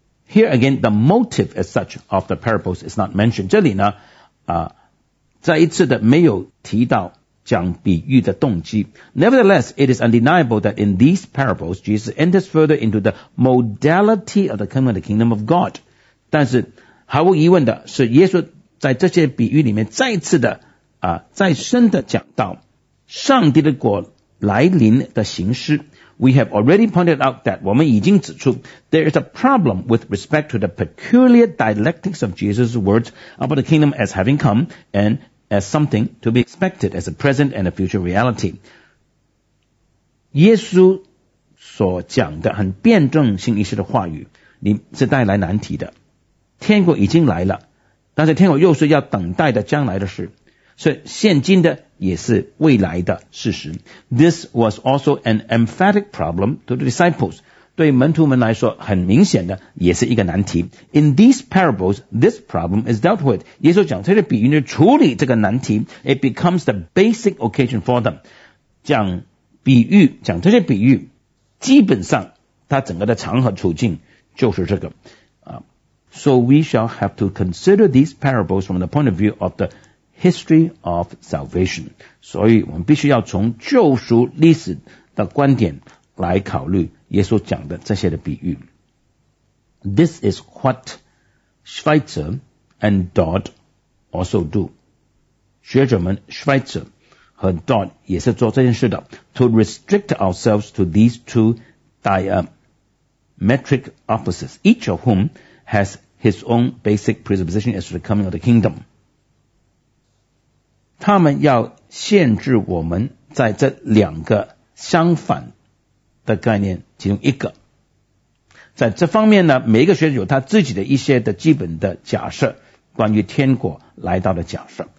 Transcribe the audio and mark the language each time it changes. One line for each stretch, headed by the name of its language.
English: Here again, the motive as such of the parables is not mentioned.
Chinese: 这里呢再一次的没有提到讲比喻的动机。
English: Nevertheless, it is undeniable that in these parables, Jesus enters further into the modality of the coming of the kingdom of God.
Chinese: 但是毫无疑问的是耶稣在这些比喻里面再次的再深的讲到上帝的国来临的形式。
English: We have already pointed out that
Chinese: 我们已经指出
English: there is a problem with respect to the peculiar dialectics of Jesus' words about the kingdom as having come and as something to be expected as a present and a future reality.
Chinese: 耶稣所讲的很辩证性一些的话语是带来难题的。天国已经来了但是天国又是要等待的将来的事。所以现今的也是未来的事实。
English: This was also an emphatic problem to the disciples.
Chinese: 对门徒们来说很明显的也是一个难题。
English: In these parables, this problem is dealt with.
Chinese: 耶稣讲这些比喻处理这个难题
English: it becomes the basic occasion for them.
Chinese: 讲比喻讲这些比喻基本上它整个的场合处境就是这个。
English: So we shall have to consider these parables from the point of view of the history of salvation.
Chinese: 所以我们必须要从救赎历史的观点来考虑耶稣讲的这些的比喻。
English: This is what Schweitzer and Dodd also do.
Chinese: 学者们 Schweitzer 和 Dodd 也是做这件事的。
English: To restrict ourselves to these two diametric opposites, each of whom has his own basic presupposition as to the coming of the kingdom.
Chinese: 他们要限制我们在这两个相反的概念其中一个。在这方面呢每一个学者有他自己的一些的基本的假设关于天国来到的假设。